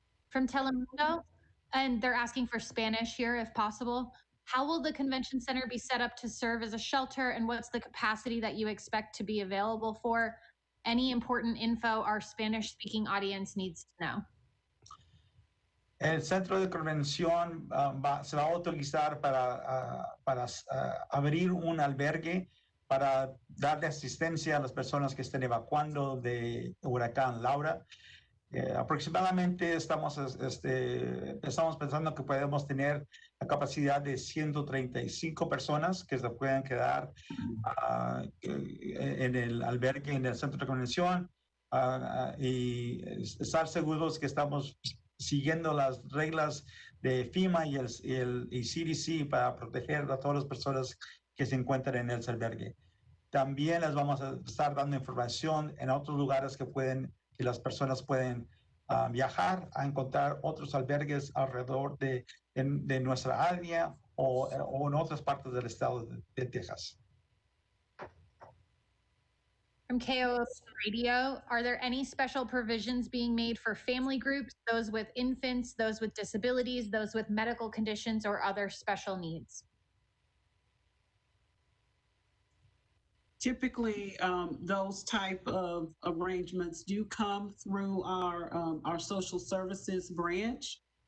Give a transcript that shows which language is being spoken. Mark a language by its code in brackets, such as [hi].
[en] From Telemundo, and they're asking for Spanish here if possible. How will the convention center be set up to serve as a shelter, and what's the capacity that you expect to be available for? Any important info our Spanish-speaking audience needs to know. [es] El centro de convención se va a utilizar para abrir un albergue para darle asistencia a las personas que estén evacuando de huracán Laura. Aproximadamente estamos pensando que podemos tener la capacidad de 135 personas que se pueden quedar en el albergue, en el centro de convención, y estar seguros que estamos siguiendo las reglas de FEMA y CDC para proteger a todas las personas que se encuentran en el albergue. También les vamos a estar dando información en otros lugares que las personas pueden viajar a encontrar otros albergues alrededor de nuestra área o en otras partes del estado de Texas. [en] From KOS Radio, are there any special provisions being made for family groups, those with infants, those with disabilities, those with medical conditions, or other special needs? Typically, those type of arrangements do come through our social services branch.